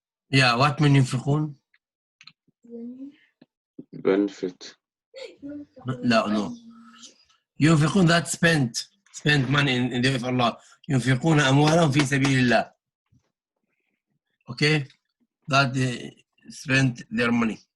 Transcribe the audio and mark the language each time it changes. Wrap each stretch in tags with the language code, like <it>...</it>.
<en>Yeah, what mean ينفقون؟ benefit.</en> <ar>لا</ar> <en>no. ينفقون that spend money in the way of Allah.</en> <ar>ينفقون أموالهم في سبيل الله.</ar> <en>Okay, that they spend their money.</en>